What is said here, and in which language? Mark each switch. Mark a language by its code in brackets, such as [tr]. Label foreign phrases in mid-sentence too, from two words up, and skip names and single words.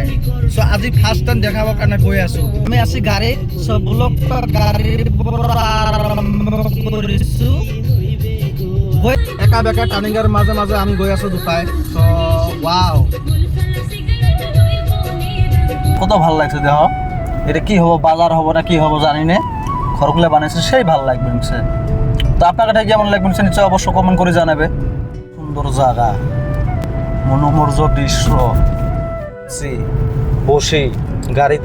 [as] চ' আজি [en] first time [as] দেখাবৰ কাৰণে গৈ আছোঁ। আমি আছি গাড়ীত। চ' ব্লগ গাড়ীৰ পৰা আৰম্ভ কৰিছোঁ। গৈ একা বেকা টাৰ্ণিঙৰ মাজে মাজে আমি গৈ আছোঁ দুটাই। [bn] চ' ৱাও, কত ভাল লাগছে দেহ। এটা কি হবো, বাজার হবো না কি হবো জানি না, ঘরগুলো বানাইছে সেই ভাল লাগবে। তো আপনার কাছে কেমন লাগবে নিশ্চয় অবশ্য কমেন্ট করে জানাবে। সুন্দর জায়গা, মনোমুগ্ধ দৃশ্য, বসি গাড়িতে।